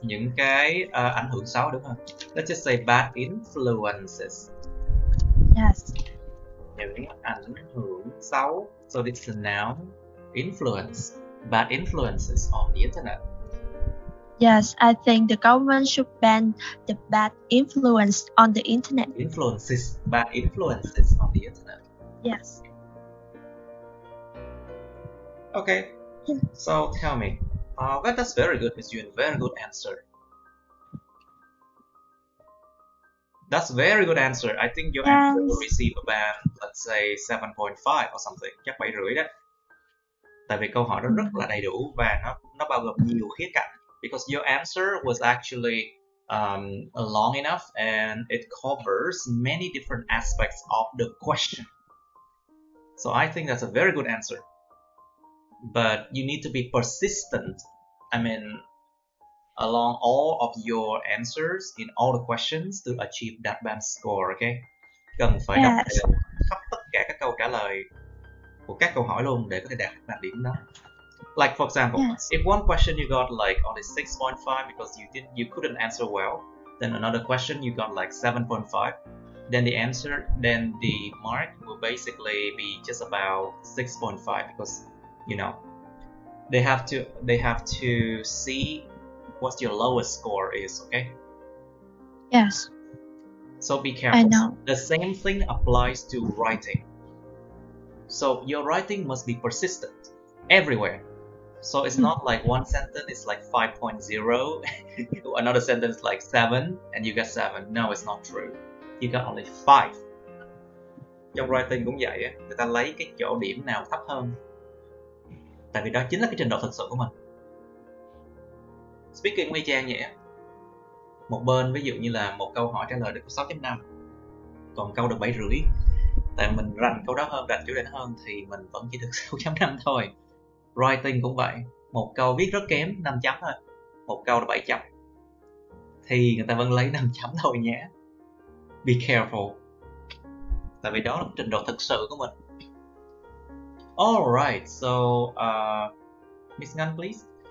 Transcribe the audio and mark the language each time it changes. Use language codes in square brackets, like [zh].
[vi] Những cái ảnh hưởng xấu, đúng không? [en] Let's just say bad influences. Yes. [vi] Những ảnh hưởng xấu. [en] So it's a noun. Influence. Bad influences on the internet. Yes, I think the government should ban the bad influence on the internet. Bad influences on the internet. Yes. Okay. So tell me, that's very good, Miss Yuen. Very good answer. That's very good answer. I think your answer will receive a band, let's say 7.5 or something, [vi] chắc 7,5 đó. Tại vì câu hỏi đó rất là đầy đủ và nó bao gồm nhiều khía cạnh. [en] Because your answer was actually long enough and it covers many different aspects of the question. So I think that's a very good answer. But you need to be persistent. I mean, along all of your answers in all the questions to achieve that band score, okay? [vi] Cần phải đọc đều khắp tất cả các câu trả lời của các câu hỏi luôn để có thể đạt được điểm đó. [en] Like for example, if one question you got like only 6.5 because you couldn't answer well, then another question you got like 7.5, then the mark will basically be just about 6.5 because they have to see what your lowest score is, okay? Yes. So be careful. I know. The same thing applies to writing. So your writing must be persistent everywhere. So it's not like one sentence is like 5.0, another sentence like 7, and you get 7. No, it's not true. You got only 5. [vi] Trong writing cũng vậy á, người ta lấy cái chỗ điểm nào thấp hơn. Tại vì đó chính là cái trình độ thực sự của mình. Speaking với Trang vậy á, một bên ví dụ như là một câu hỏi trả lời được 6.5, còn câu được 7,5. Tại mình rành câu đó hơn, rành chủ đề hơn thì mình vẫn chỉ được 6.5 thôi. Writing cũng vậy, một câu viết rất kém 5 chấm thôi, một câu là 7 chấm thì người ta vẫn lấy 5 chấm thôi nhé. [en] Be careful. [vi] Tại vì đó là trình độ thực sự của mình. [en] Alright, so Miss Ngân, please.